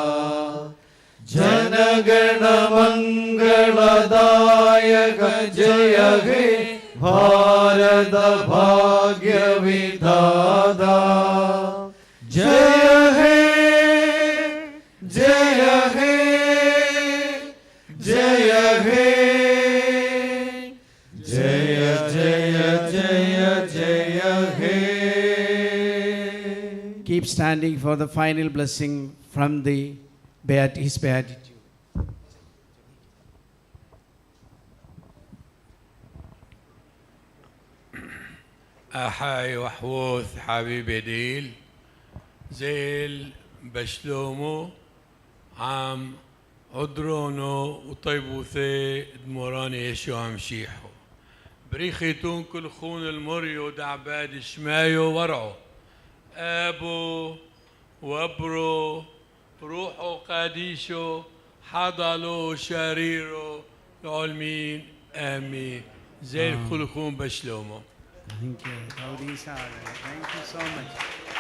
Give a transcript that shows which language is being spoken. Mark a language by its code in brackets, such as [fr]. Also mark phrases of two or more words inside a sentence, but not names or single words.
[hi] जनगण मंगलदायक जय हे भारत भाग्य विधाता जय हे जय हे जय हे जय जय जय जय हे [en] Keep standing for the final blessing from the his beatitude. [syc] ܐܚܝ ܘܚܘܬ ܚܒܝܒܝ ܕܝܠ ܙܠ ܒܫܠܡܐ ܥܡ ܥܕܪܘܢܘ ܘܛܝܒܘܬܗ ܕܡܪܢ ܝܫܘܥ ܡܫܝܚܐ ܒܪܝܟܝܬܘܢ ܟܠ ܟܘܢ ܠܡܪܝܐ ܕܥܒܕ ܫܡܝܐ ܘܐܪܥܐ ܐܒܐ ܘܒܪܐ ܪܘܚܐ ܩܕܝܫܐ ܚܕܐܠܗܐ ܫܪܝܪܐ ܠܥܠܡܝܢ ܐܡܝܢ ܙܠ ܟܠ ܟܘܢ ܒܫܠܡܐ [en] Thank you. Thank you so much.